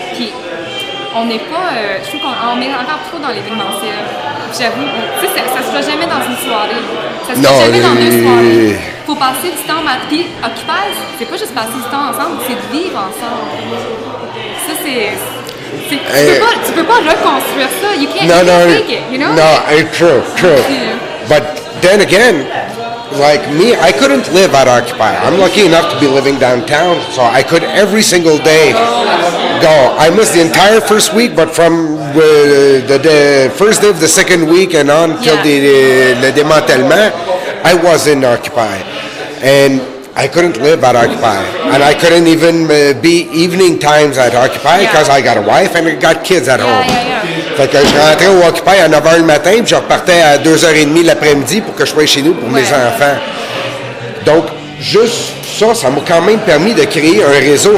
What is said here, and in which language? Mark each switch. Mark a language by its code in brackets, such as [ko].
[fr] Puis on n'est pas, je trouve qu'on est encore trop dans l'événementiel. J'avoue, tu sais, ça se fera jamais dans une soirée. Ça se fera jamais dans 2 soirées. Faut passer du temps puis Occupy, c'est pas juste passer du temps ensemble, c'est de vivre ensemble. Ça, tu peux pas reconstruire ça. [en] You can't fake it, you know? No, true. But then again, like me, I couldn't live at Occupy. I'm lucky enough to be living downtown, so I could every single day go. I missed the entire first week, but from the first day of the second week and on till [fr] le démantèlement, [en] I was in Occupy. And I couldn't live at Occupy. And I couldn't even be evening times at Occupy because I got a wife and I got kids at home. [fr] Fait que je rentrais au Occupy à 9h le matin puis je repartais à 2h30 l'après-midi pour que je sois chez nous pour mes enfants. Donc, juste ça m'a quand même permis de créer un réseau,